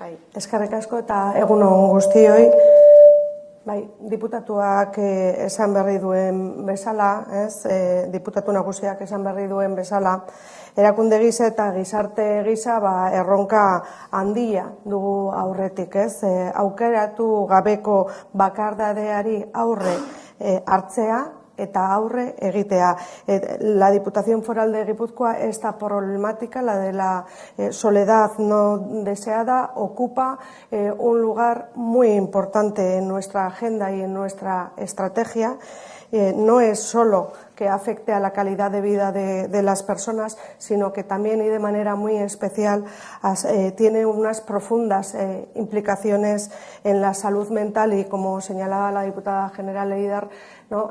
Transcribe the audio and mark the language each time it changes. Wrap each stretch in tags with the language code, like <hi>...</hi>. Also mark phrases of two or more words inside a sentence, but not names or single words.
<eu>Eskerrik asko eta egun on guztioi. Diputatuak esan berri duen bezala, diputatu nagusiak esan berri duen bezala, erakunde gisa eta gizarte gisa erronka handia dugu aurretik, aukeratu gabeko bakardadeari aurre hartzea eta aurre egitea.</eu> <es>La Diputación Foral de Guipúzcoa, esta problemática, la de la soledad no deseada, ocupa un lugar muy importante en nuestra agenda y en nuestra estrategia. No es solo que afecte a la calidad de vida de las personas, sino que también y de manera muy especial tiene unas profundas implicaciones en la salud mental y, como señalaba la diputada general Eider, ¿no?</es>